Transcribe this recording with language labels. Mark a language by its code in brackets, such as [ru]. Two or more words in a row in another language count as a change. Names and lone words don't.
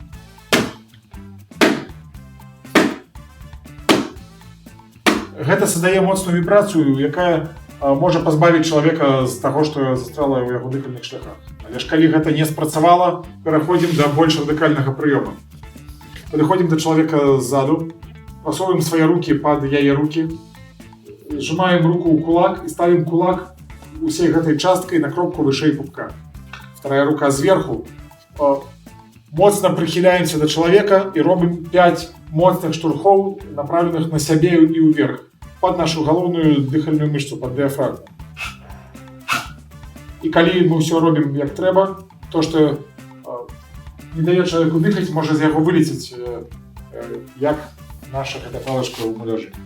[be] Гэта садае моцную вібрацыю, якая можа пазбавіць чалавека з таго, што застряла ў яго дыхальных шляхах. Але ж калі гэта не спрацавала, пераходзім да больш радыкальнага прыёма. Падыходзім да чалавека ззаду, прасоўваем свае рукі пад яе рукі, сжимаем руку ў кулак і ставім кулак усей гэтай часткай на кропку вышэй пупка. [ru] Вторая рука зверху. [be] Моцна прыхіляемся да чалавека і робім 5 моцных штурхоў, направленых на сябе і ўверх, пад нашу галоўную дыхальную мышцу, пад дыяфрагму. І калі мы ўсё робім як трэба, то, што не дае чалавеку дыхаць, можа з яго вылецець, як наша гэта палачка ў муляжы.